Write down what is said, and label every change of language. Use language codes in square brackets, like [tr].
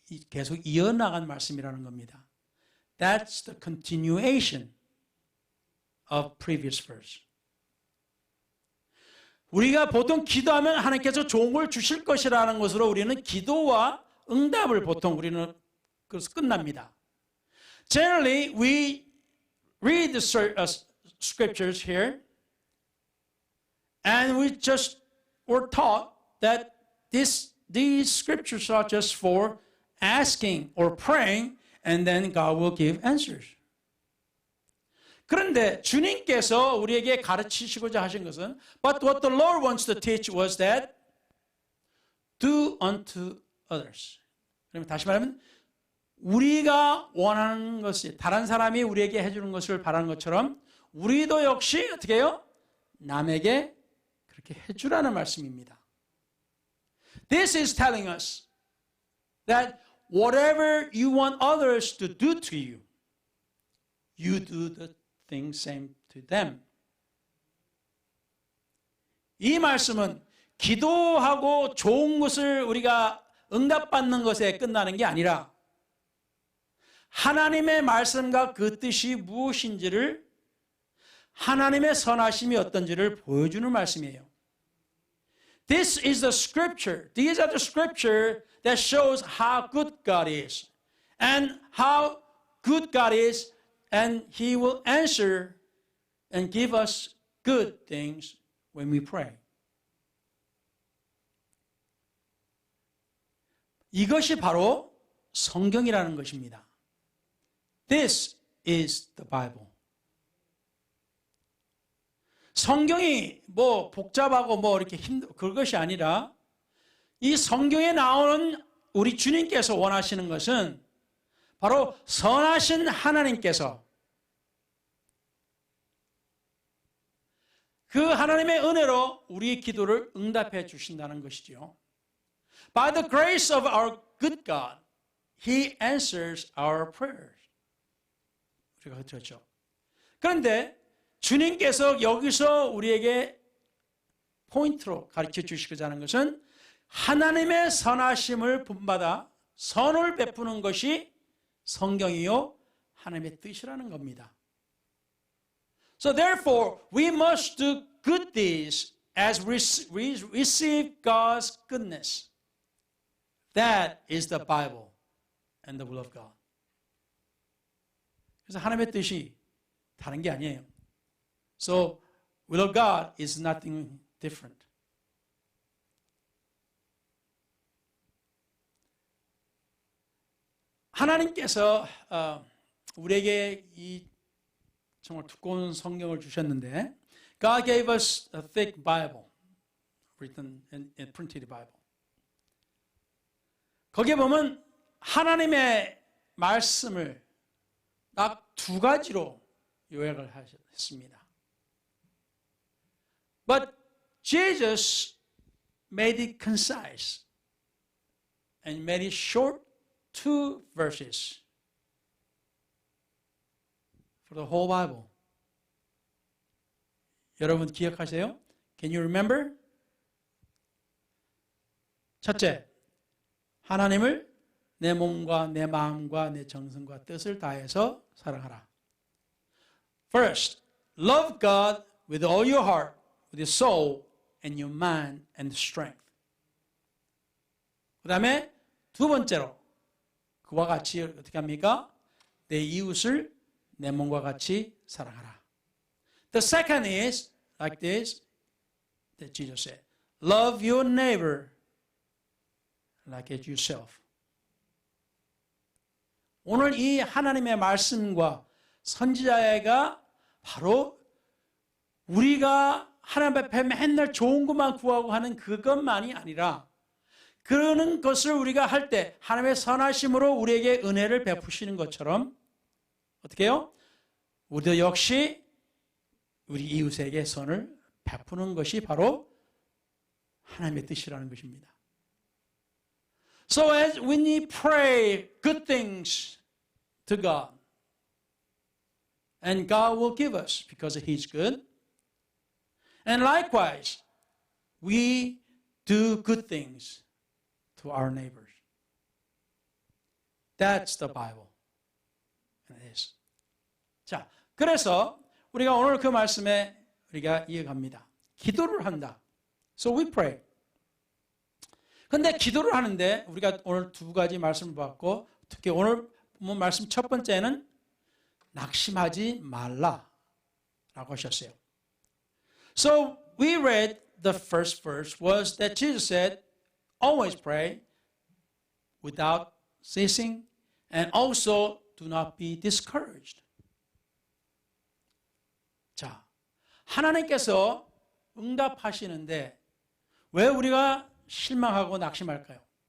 [ko] 계속 이어나간 말씀이라는 겁니다. [en] That's the continuation of previous verse. [ko] 우리가 보통 기도하면 하나님께서 좋은 걸 주실 것이라는 것으로 우리는 기도와 응답을 보통 우리는 그래서 끝납니다. [en] Generally, we read the scriptures here, and we just were taught that these scriptures are just for asking or praying, and then God will give answers. [ko] 그런데 주님께서 우리에게 가르치시고자 하신 것은 [en] But what the Lord wants to teach was that do unto others. [ko] 그러면 다시 말하면 우리가 원하는 것이 다른 사람이 우리에게 해주는 것을 바라는 것처럼 우리도 역시 어떻게 해요? 남에게 그렇게 해주라는 말씀입니다. [en] This is telling us that whatever you want others to do to you, you do the thing same to them. [ko] 이 말씀은 기도하고 좋은 것을 우리가 응답받는 것에 끝나는 게 아니라 하나님의 말씀과 그 뜻이 무엇인지를 하나님의 선하심이 어떤지를 보여주는 말씀이에요. [en] This is the scripture. These are the scripture that shows how good God is and how good God is, and He will answer and give us good things when we pray. [ko] 이것이 바로 성경이라는 것입니다. [en] This is the Bible. [ko] 성경이 뭐 복잡하고 뭐 이렇게 그것이 아니라 이 성경에 나오는 우리 주님께서 원하시는 것은 바로 선하신 하나님께서 그 하나님의 은혜로 우리의 기도를 응답해 주신다는 것이죠. [en] By the grace of our good God, He answers our prayers. [ko] 우리가 그렇죠. 그런데 주님께서 여기서 우리에게 포인트로 가르쳐 주시고자 하는 것은 하나님의 선하심을 본받아 선을 베푸는 것이 성경이요 하나님의 뜻이라는 겁니다. [en] So therefore, we must do good deeds as we receive God's goodness. That is the Bible and the will of God. [ko] 그래서 하나님의 뜻이 다른 게 아니에요. [en] So, will of God is nothing different. [ko] 하나님께서 우리에게 이 정말 두꺼운 성경을 주셨는데 [en] God gave us a thick Bible written in printed Bible. [ko] 거기에 보면 하나님의 말씀을 딱 두 가지로 요약을 했습니다. [en] But Jesus made it concise and made it short, 2 verses for the whole Bible. [ko] 여러분 기억하세요? [en] Can you remember? [ko] 첫째, 하나님을 내 몸과 내 마음과 내 정성과 뜻을 다해서 사랑하라. [en] First, love God with all your heart, with your soul, and your mind and strength. [ko] 그 다음에 두 번째로 그와 같이 어떻게 합니까? 내 이웃을 내 몸과 같이 사랑하라. [en] The second is like this that Jesus said. Love your neighbor like as yourself. [ko] 오늘 이 하나님의 말씀과 선지자가 바로 우리가 하나님 앞에 맨날 좋은 것만 구하고 하는 그것만이 아니라 그러는 것을 우리가 할 때 하나님의 선하심으로 우리에게 은혜를 베푸시는 것처럼 어떻게 해요? 우리도 역시 우리 이웃에게 선을 베푸는 것이 바로 하나님의 뜻이라는 것입니다. [en] So as when we pray good things to God, and God will give us because He's good. And likewise, we do good things to our neighbors. That's the Bible. And it is. [ko] 자, 그래서 우리가 오늘 그 말씀에 우리가 이어갑니다. 기도를 한다. [en] So we pray. [ko] 근데 기도를 하는데 우리가 오늘 두 가지 말씀을 받고 특히 오늘 본 말씀 첫 번째는 낙심하지 말라라고 하셨어요. [en] So we read the first verse was that Jesus said, always pray without ceasing and also do not be discouraged. [ko] 자, 하나님께서 응답하시는데 왜 우리가 실망하고 낙심할까요?